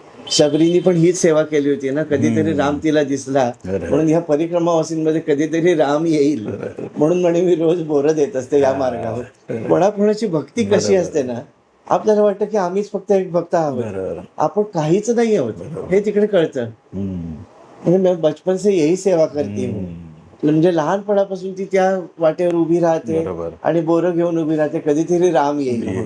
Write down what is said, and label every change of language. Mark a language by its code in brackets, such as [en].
[mr] शबरीनी पण हीच सेवा केली होती ना, कधीतरी राम तिला दिसला म्हणून ह्या परिक्रमावासींमध्ये कधीतरी राम येईल म्हणून म्हणे मी रोज बोरं देत असते या मार्गावर. कोणाकोणाची भक्ती कशी असते ना, आपल्याला वाटतं की आम्हीच फक्त एक भक्त आहोत, आपण काहीच नाही आहोत हे तिकडे कळतं. म्हणजे [hi] मैं बचपन से यही सेवा करते हूँ. [mr] म्हणजे लहानपणापासून ती त्या वाटेवर उभी राहते आणि बोरं घेऊन उभी राहते, कधीतरी राम येईल.